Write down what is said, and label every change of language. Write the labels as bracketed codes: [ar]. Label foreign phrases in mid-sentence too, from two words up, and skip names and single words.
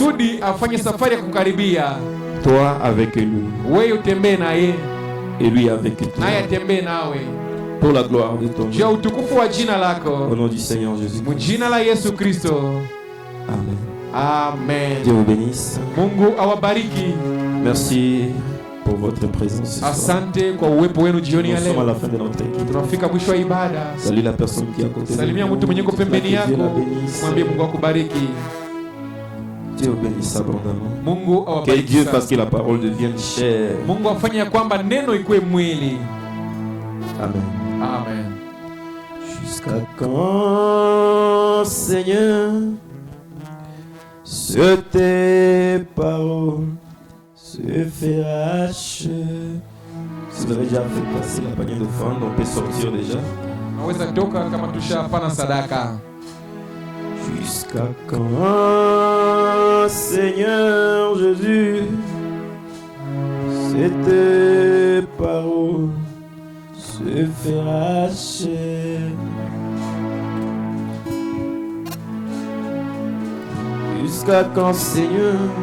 [fr] Toi avec lui, et lui avec toi, pour la gloire de ton nom. Au nom du Seigneur Jésus. Amen. Amen. Dieu vous bénisse. [sw] Mungu awabariki. [fr] Merci pour votre présence. [sw] Asante kwa uwepo wenu jioni ya [fr] Nous sommes à [sw] leo. [fr] la fin de notre équipe. [sw] Tunafika mwisho wa ibada. [fr] Salut la personne qui est à côté de [sw] Salimia mtu mwenye uko pembeni yako. Mwambie Mungu akubariki. [fr] Dieu bénisse abondamment. [sw] Mungu [fr] Que [sw] awabariki. [fr] Dieu fasse que la parole devienne chère. [sw] Mungu afanye ya kwamba neno ikuwe mwili. Amen. [fr] Amen. Jusqu'à quand, Seigneur, sur tes paroles se fera achever. Si vous avez déjà fait passer la panière d'offrande, on peut sortir déjà. [sw] Naweza toka kama tushapana sadaka. [fr] Jusqu'à quand, Seigneur Jésus, cette parole se fera achever. Jusqu'à quand, Seigneur?